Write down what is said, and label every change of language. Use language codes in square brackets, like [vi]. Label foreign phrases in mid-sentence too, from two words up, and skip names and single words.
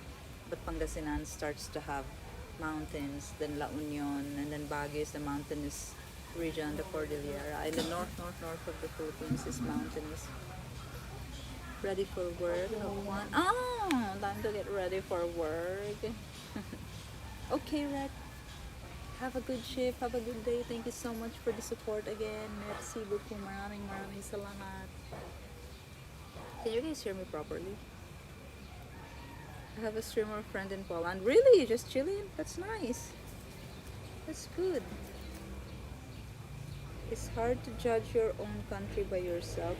[en] But Pangasinan starts to have mountains, then La Union, and then Baguio is the mountainous region, the Cordillera. And the north of the Philippines is mountainous. Ready for work? One. Oh, time to get ready for work. Okay, Red. Have a good shift. Have a good day. Thank you so much for the support again. [fr] Merci beaucoup. [tl] Maraming salamat. [en] Can you guys hear me properly? I have a streamer friend in Poland. Really? Just chilling? That's nice. That's good. It's hard to judge your own country by yourself.